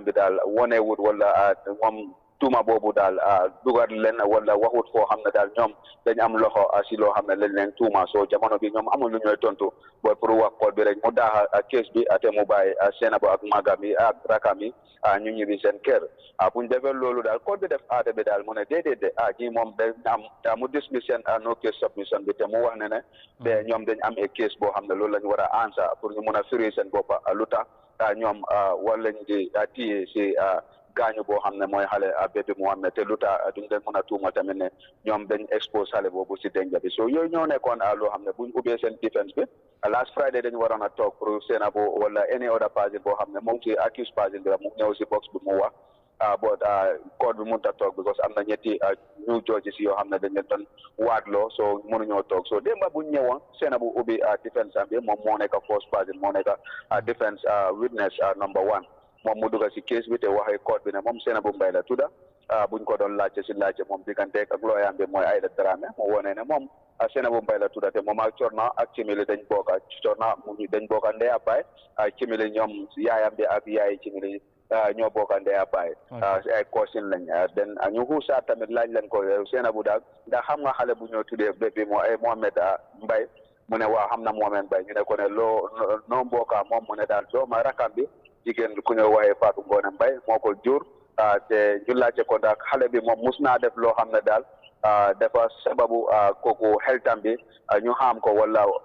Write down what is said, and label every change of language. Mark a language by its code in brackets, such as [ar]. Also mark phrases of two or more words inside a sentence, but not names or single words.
[wo] bi daal wonewut wala moom tuuma boobu daal dugal leen wala waxut foo xam ne daal ñoom dañ am loxo si loo xam ne lañ leen tuuma soo jamono bi ñoom amul lu ñooy tontu booy pour wax code bi rek mu daaxa case bi ate mu bàyyi Seynabou ak magam yi ak rakam yi ñu ñibbi seen kër buñ defee loolu daal code bi def aate bi daal mu ne déedéet de ñi moom dañ am mu dismiss seen [en] no case submission [wo] bi te mu wax ne ne ñoom dañ am [en] a case [wo] boo xam ne loolu lañ war a answer pour ñu mun a firi seen boppa lu tax ñoom war lañ di téye si gaañu boo xam ne mooy xale bébé Mohamed te lu tax duñ leen mën a tuuma tamit ne ñoom dañ expose xale boobu si danger bi so yooyu ñoo nekkoon loo xam ne buñ ubbee seen defense bi [en] last Friday [wo] dañu waroon a toog pour Seynabou wala [en] any other person [wo] boo xam ne moom si [en] accused person [wo] bi la mu ñëw si box bi mu wax but court bi mënut a toog because am na ñetti [en] new judges [wo] yoo xam ne dañ leen doon waatloo so mënuñoo toog so démba buñ ñëwoon Seynabou ubbi defense am bi moom moo nekk [en] first person [wo] moo nekk [en] defense witness number 1 [wo] moom mu dugg si case bi te waxee court bi ne moom Seynabou Mbye la tudda buñ ko doon laajte si laajte moom digganteeg ak looyam bi mooy Aïda Dramé mu wone ne moom Seynabou Mbye la tudda te moom ak Corna ak Cimili dañ bokk Corna dañ bokk ndey ak baay Cimili ñoom yaayam bi ak yaayi Cimili ñoo bokk ndey ak baay ay cousin lañ den ñu xuusaat tamit laaj leen ko Seynabou daal ndax xam nga xale bu ñoo tuddee bébé moo ay Mohamed Mbye mu ne waa xam na Mohamed Mbye ñu ne ko ne noo mbokka moom mu ne daal dooma rakam bi jigéen ku ñëw waxee Fatou Ngoné Mbye moo ko jur te ñu laajte ko ndax xale bi moom mus naa def loo xam ne daal dafa sababu kooku xeltam bi ñu xam ko wala